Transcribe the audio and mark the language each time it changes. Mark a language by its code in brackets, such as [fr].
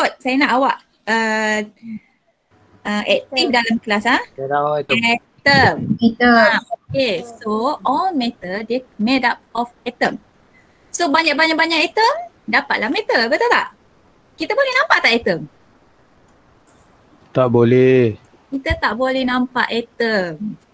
[ms] Saya nak awak aktif dalam kelas atom. [en] Okay, so all matter they made up of atom. [ms] So banyak atom dapatlah matter, betul tak? Kita boleh nampak tak atom? Tak boleh. Kita tak boleh nampak atom.